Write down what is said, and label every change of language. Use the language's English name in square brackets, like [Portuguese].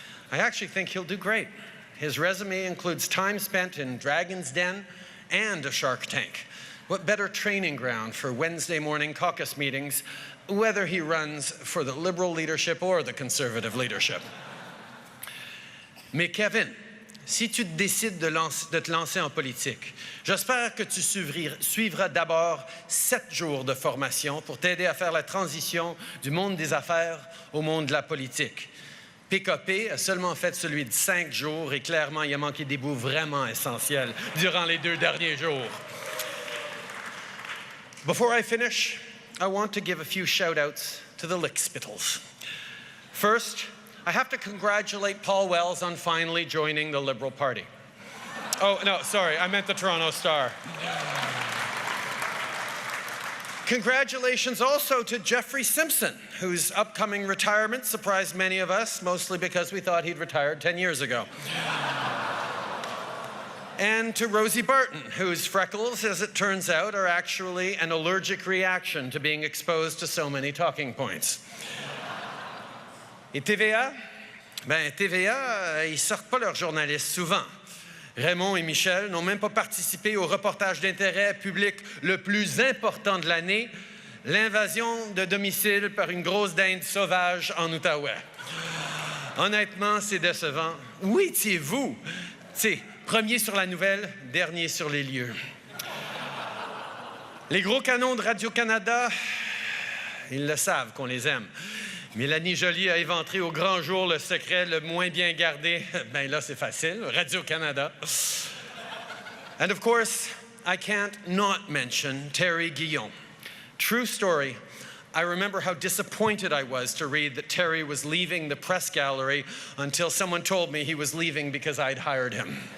[English] I actually think he'll do great. His resume includes time spent in Dragon's Den and a Shark Tank. What better training ground for Wednesday morning caucus meetings, whether he runs for the Liberal leadership or the Conservative leadership. [French] Mais Kevin, si tu décides de te lancer en politique, j'espère que tu suivras d'abord 7 jours de formation pour t'aider à faire la transition du monde des affaires au monde de la politique. PKP a seulement fait celui de 5 jours et clairement, il a manqué des bouts vraiment essentiels durant les 2 derniers jours. [English] Before I finish, I want to give a few shout-outs to the lickspittles. First, I have to congratulate Paul Wells on finally joining the Liberal Party. Oh, no, sorry, I meant the Toronto Star. Congratulations also to Jeffrey Simpson, whose upcoming retirement surprised many of us, mostly because we thought he'd retired 10 years ago. And to Rosie Barton, whose freckles, as it turns out, are actually an allergic reaction to being exposed to so many talking points. [French] Et TVA? TVA, ils sortent pas leurs journalistes souvent. Raymond et Michel n'ont même pas participé au reportage d'intérêt public le plus important de l'année, l'invasion de domicile par une grosse dinde sauvage en Outaouais. Honnêtement, c'est décevant. Où étiez-vous? Premier sur la nouvelle, dernier sur les lieux. Les gros canons de Radio-Canada, ils le savent qu'on les aime. Mélanie Joly a éventré au grand jour le secret le moins bien gardé. Ben là, c'est facile, Radio-Canada. [English] And of course, I can't not mention Terry Guillon. True story, I remember how disappointed I was to read that Terry was leaving the press gallery until someone told me he was leaving because I'd hired him.